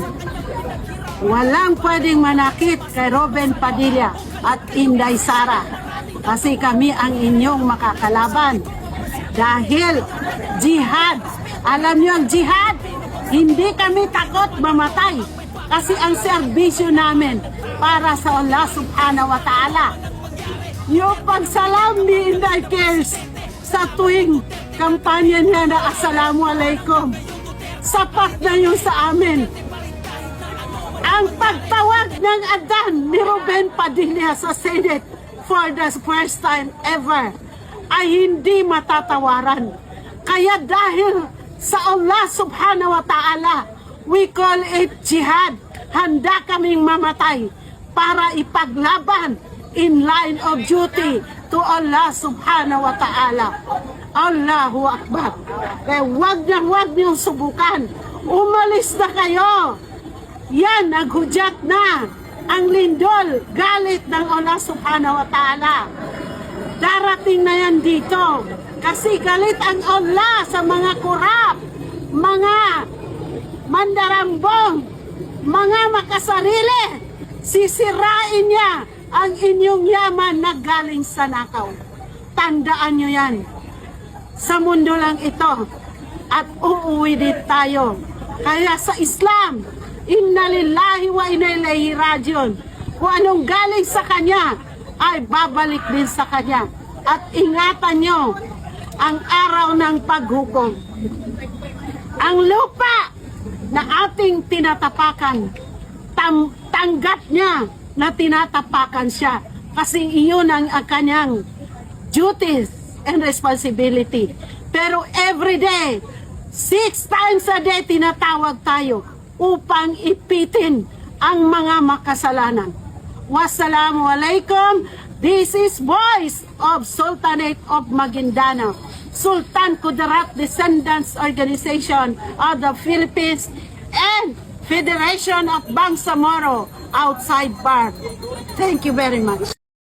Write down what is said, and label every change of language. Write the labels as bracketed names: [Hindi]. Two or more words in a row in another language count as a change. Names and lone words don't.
[Filipino] Walang pwedeng manakit kay Robin Padilla at Inday Sara kasi kami ang inyong makakalaban. Dahil jihad, alam niyo ang jihad, hindi kami takot mamatay kasi ang serbisyo namin para sa Allah [Arabic] سبحانه وتعالى. [Filipino] Yung pagsalam ni Inday Cares sa tuwing kampanya niya na Assalamualaikum, sapat na yun sa amin. Ang pagtawag ng adan ni Robin Padilla sa Senate [English] for the first time ever [Filipino] ay hindi matatawaran. Kaya dahil sa Allah [Arabic] سبحانه وتعالى, [English] we call it jihad. [Filipino] Handa kaming mamatay para ipaglaban [English] in line of duty to [Filipino] Allah [Arabic] سبحانه وتعالى. الله أكبر. [Filipino] Kaya huwag niyong subukan. Umalis na kayo. Yan, naghudyat na ang lindol, galit ng Allah [Arabic] سبحانه وتعالى. [Filipino] Darating na yan dito kasi galit ang Allah sa mga kurap, mga mandarambong, mga makasarili. Sisirain niya ang inyong yaman na galing sa nakaw. Tandaan nyo yan. Sa mundo lang ito at uuwi din tayo. Kaya sa Islam, [Arabic] إنا لله وإنا إليه راجعون. [Filipino] Kung anong galing sa Kanya, ay babalik din sa Kanya. At ingatan nyo ang araw ng paghukom. Ang lupa na ating tinatapakan, tanggap niya na tinatapakan siya. Kasi iyon ang kanyang [English] duties and responsibility. [Filipino] Pero [English] every day, [Filipino] 6 times a day tinatawag tayo upang ipitin ang mga makasalanan. Wassalamualaikum. [English] This is Voice of Sultanate of Maguindanao, Sultan Kudarat Descendants Organization of the Philippines and Federation of Bangsamoro outside Bar. Thank you very much.